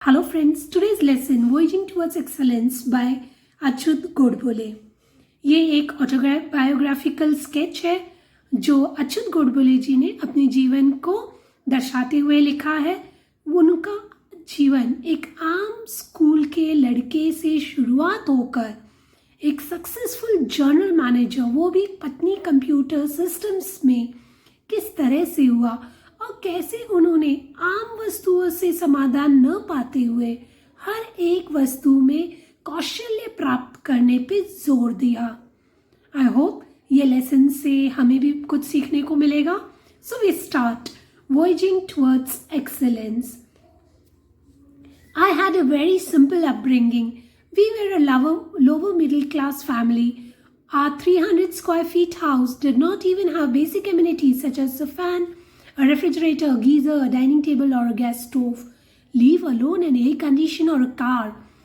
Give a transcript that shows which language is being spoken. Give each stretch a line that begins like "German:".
English: Hello friends, today's lesson Voyaging Towards Excellence by Achyut Godbole.
Hindi: ये एक biographical sketch है जो अच्युत गोडबोले जी ने अपने जीवन को दर्शाते हुए लिखा है। उनका जीवन एक आम स्कूल के लड़के से शुरुआत होकर एक सक्सेसफुल जर्नल मैनेजर, वो भी पत्नी कंप्यूटर सिस्टम्स में, किस तरह से हुआ और कैसे उन्होंने आम वस्तुओं से समाधान न पाते हुए हर एक वस्तु में कौशल्य प्राप्त करने पे जोर दिया।
English: I hope
Hindi: ये लेसन से हमें भी कुछ सीखने को मिलेगा।
English: So we start voyaging towards excellence. I had a very simple upbringing. We were a lower middle class family. Our 300 square feet house did not even have basic amenities such as a fan, a refrigerator, a geyser, a dining table or a gas stove, leave alone an air conditioner or a car.